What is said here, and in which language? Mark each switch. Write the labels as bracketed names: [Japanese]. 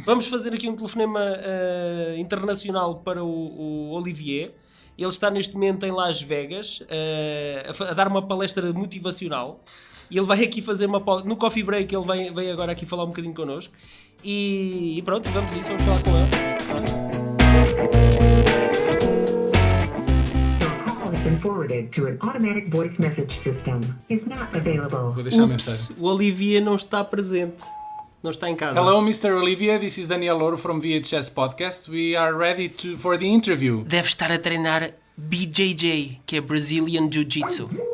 [Portuguese] Vamos fazer aqui um telefonema internacional para o Olivier. Ele está neste momento em Las Vegas a dar uma palestra motivacional. E ele vai aqui fazer no coffee break, ele vem agora aqui falar um bocadinho connosco. E pronto, vamos falar com ele. [English] Forwarded to an automatic voice message system is not available. [Portuguese] Vou deixar a mensagem. O Olivier não está presente. Não está em casa. [English] Hello, Mr. Olivier. This is Daniel Louro from VHS Podcast. We are ready for the interview. [Portuguese] Deve estar a treinar BJJ, que é Brazilian Jiu-Jitsu.